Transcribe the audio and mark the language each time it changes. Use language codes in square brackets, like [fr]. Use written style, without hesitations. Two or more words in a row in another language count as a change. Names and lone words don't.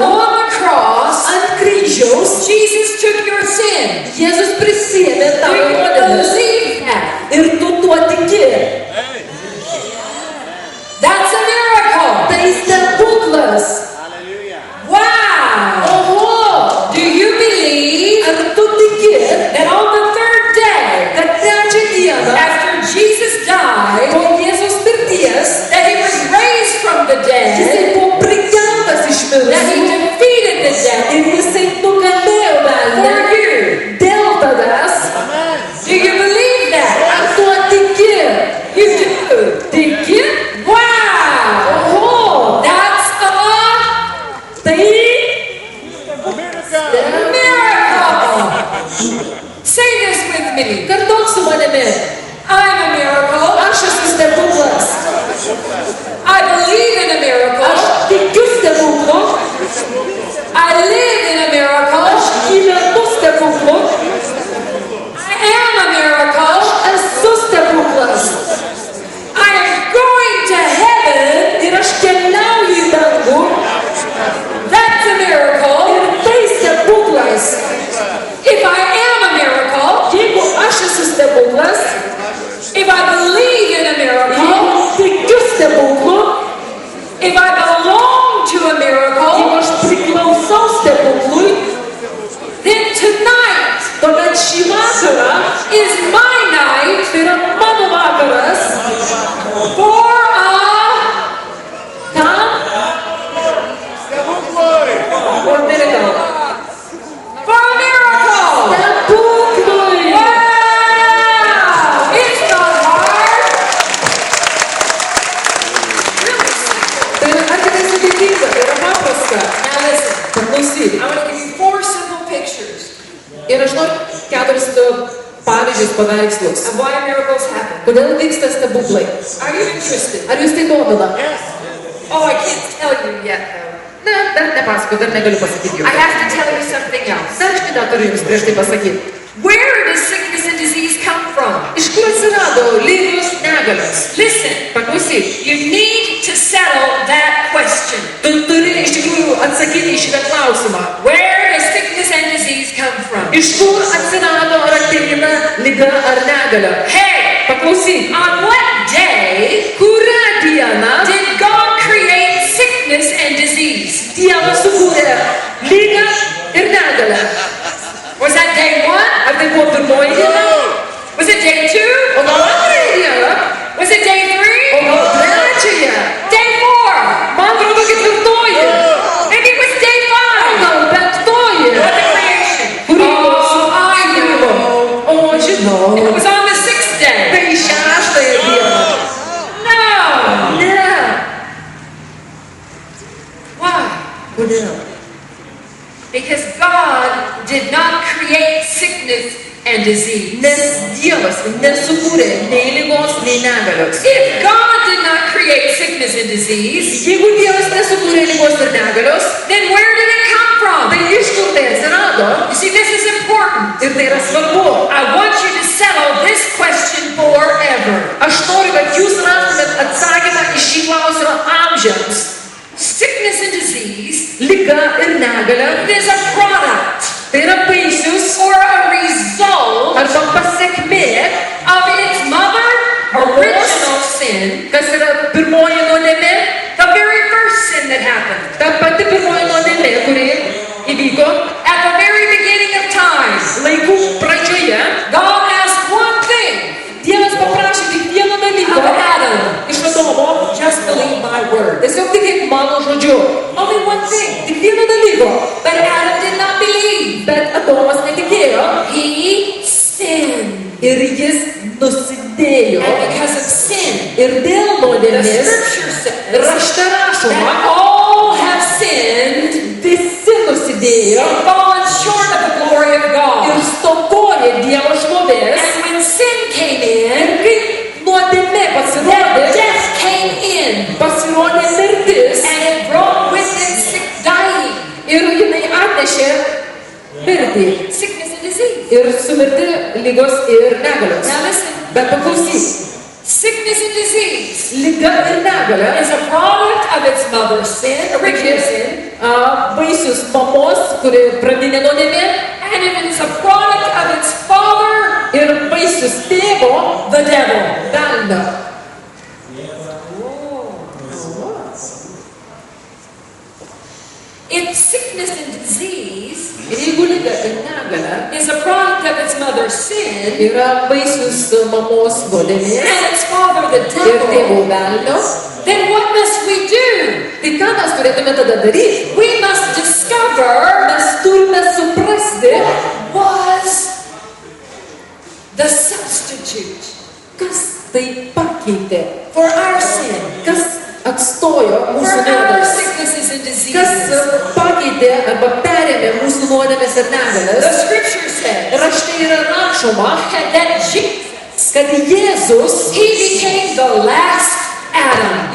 [en] on the cross, [lt] ant kryžiaus [en] Jesus took your sin. [lt] Jėzus prisėmė [en] Do [lt] tavo [en] you [lt] nuodėmes. [en] believe that? [lt] Ir tu tuo tiki. [en] That's a miracle. [lt] Tai stebuklas. [en] Wow. [lt] Oho! [en] Do you believe [lt] Ar tu tiki, [en] that on the third day, [lt] kad trečią dieną [en] after Jesus died, [lt] po Jėzus mirties [en] that he was raised from the dead, [lt] jisai buvo prikeltas iš [en] that he [lt] mirusių [en] defeated the dead [lt] ir jisai nugalėjo velnę [en] for you? [lt] dėl tavęs? [en] Do you believe that? [lt] Ar tuo tiki? [en] You do. [lt] Tiki? [en] Wow. [lt] Oho! [en] That's a [lt] Tai [en] miracle. Say this with me. [lt] kartok su manimi. [en] I'm a miracle. [lt] Aš esu stebuklas. [en] I believe in a miracle. [lt] Aš tikiu stebuklu. [en] I live in a miracle. [lt] Aš gyvenu stebuklu. [en] I am a miracle. [lt] Esu stebuklas. [en] I am going to heaven. [lt] Ir aš keliauju į dangų. [en] That's a miracle. [lt] Ir tai stebuklas. [en] If I am a miracle, [lt] Jeigu aš esu stebuklas, [en] if I believe in a miracle, [lt] jeigu tikiu stebuklu, [en] if I belong to a [lt] jeigu [en] miracle, [lt] aš priklausau stebuklui, [en] then tonight [lt] tuomet šį vakarą [en] is my night [lt] tai yra mano vakaras. [en] for Kam? For miracle. a miracle. [lt] Stebuklui. [en] Wow! It's not hard. Really simple. [lt] Tai yra argi tai sudėtinga, tai yra paprasta. [en] Now listen, [lt] Paklausyk. [en] I want to give you 4 simple pictures [lt] Ir aš noriu 4 pavyzdžius, paveikslus. [en] of why miracles happen. [lt] Kodėl vyksta stebuklai? [en] Are you interested? [lt] Ar jūs tai domina? [en] Oh, I can't tell you yet, though. [lt] Ne, dar nepasakau, dar negaliu pasakyti [en] I [lt] jums. [en] have to tell you something else. [lt] Dar aš kitą turiu jums prieš tai pasakyti. [en] Where does sickness and disease come from? [lt] Iš kur atsirado lygos negalios? [en] Listen, [lt] Paklausyk, [en] you need to settle that question. [lt] tu turi iš tikrųjų atsakyti į šitą klausimą. [en] Where does sickness and disease come from? [lt] Iš kur atsirado ar ateina lyga ar negalio? [en] Hey, [lt] Paklausyk, [en] on what day [lt] kurią dieną [en] did God create sickness and disease? [lt] Dievas sukūrė lygą ir negalę? [en] Was that day 1? [lt] Ar tai buvo pirmoji diena? [en] Was it day 2? [lt] O gal antrąją dieną? [en] Was it day 3? [lt] O gal trečiąją? [en] Day 4? [lt] Man atrodo ketvirtoji. [en] Maybe it was day 5? [lt] Gal penktoji? [en] What the creation? [lt] Kūrybos [en] Oh, I [lt] sukūrimo. [en] know. [lt] O, žinau. [en] It was on the 6th day. [lt] Tai šeštąją dieną. [en] No. [lt] Ne. [en] Why? [lt] Kodėl? [en] Because God did not create sickness and disease. [lt] Nes Dievas nesukūrė nei lygos, nei negalios. [en] If God did not create sickness and disease, [lt] Jeigu Dievas nesukūrė lygos ir negalios, [en] then where did it come from? [lt] tai iš kur tai atsirado? [en] You see, this is important. [lt] Ir tai yra svarbu. [en] I want you to settle this question forever. [lt] Aš noriu, kad jūs rastumėt atsakymą į šį klausimą amžiams. [en] Sickness and disease [lt] Liga ir negalė [en] is a product [lt] tai yra vaisius [en] or a result [lt] arba pasiekmė, [en] of its mother original sin, [lt] kas yra pirmoji nuodėmė, [en] the very first sin that happened [lt] ta pati pirmoji nuodėmė, kuri įvyko [en] at the very beginning of time. [lt] laikų pradžioje. [en] God asked one thing. [lt] tiesiog tik kaip mano žodžiu. [en] Only one thing. [lt] Tik vieno dalyko. [en] But Adam did not believe. [lt] Bet Adomas netikėjo. [en] He sinned. [lt] Ir jis nusidėjo. [en] And because of sin, [lt] Ir dėl [en] the [lt] nuodėmės [en] scripture says [lt] rašte rašoma, [en] that all have sinned [lt] visi nusidėjo [en] and fallen short of the glory of [lt] ir [en] God. [lt] stokoja Dievo šlovės. [en] And when sin came [lt] Ir [en] in, [lt] kai nuodėmė [en] that [lt] pasirodė, [en] death came in. [lt] pasirodė mirtis [en] And it brought with it dying, [lt] ir jinai atnešė mirtį. [en] sickness and disease. [lt] Ir sumirti lygos ir negalios. [en] Now listen, [lt] Bet paklausyk, [en] sickness and disease [lt] lyga ir negalė [en] is a product of its mother's sin, original sin, [lt] vaisius mamos, kuri pradinė nuodėmė, [en] and it is a product of its father, [lt] ir vaisius tėvo, [en] the devil. [lt] velnio. [en] If sickness and disease [lt] Ir jeigu lyga ir negalė [en] is a product of its mother's sin, [lt] yra vaisius mamos nuodėmės [en] and its father, the [lt] ir tėvo [en] devil, [lt] velnio, [en] then what must we do? [lt] tai ką mes turėtume tada daryti? [en] We must discover [lt] Mes turime suprasti, [en] was the substitute [lt] kas tai pakeitė, [en] for our sin, [lt] kas atstojo [en] for [lt] mūsų [en] our [lt] nuodėmes, [en] sicknesses and [lt] kas [en] diseases. [lt] pakeitė arba perėmė mūsų nuodėmes ir [en] The [lt] negalės. [en] scripture says [lt] Rašte yra rašoma, [en] that Jesus, [lt] kad Jėzus, [en] he became the last Adam,